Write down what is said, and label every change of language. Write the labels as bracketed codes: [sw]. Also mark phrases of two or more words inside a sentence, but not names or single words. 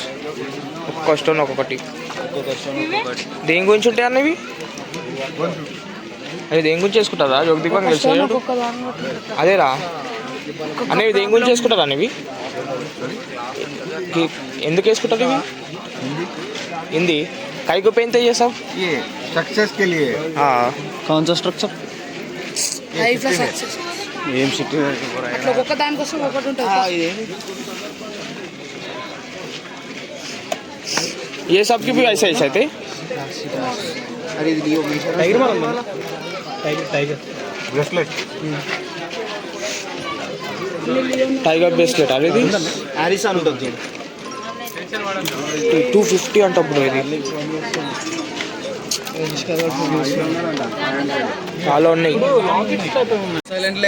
[te] ఒక్కొక్క స్టోన్ ఒక్కొక్కటి. దేని గురించి ఉంటాయి అన్నవి? అది దేని గురించి వేసుకుంటారా? జోగదీపం తెలుసు అదేరా అనేవి దేని గురించి వేసుకుంటారా అనేవి? ఎందుకు వేసుకుంటారు ఇవి? [hi] హిందీ కై को पहनते ये सब ये सक्सेस के लिए हाँ कौन सा स्ट्रक्चर [te] లైఫ్ లో సక్సెస్ ఏం సిటీ అట్లా ఒక్కొక్క దానికోసం ఒకటి ఉంటుంది. [hi] ये सब की भी ऐसे ऐसे थे. अरे लियो टाइगर मारो [en] tiger bracelet tiger bracelet [te] అది హ్యారిస్ అని ఉంటుంది 250 అంట బ్రో. ఇది చాలా ఉన్నాయి. సైలెంట్లే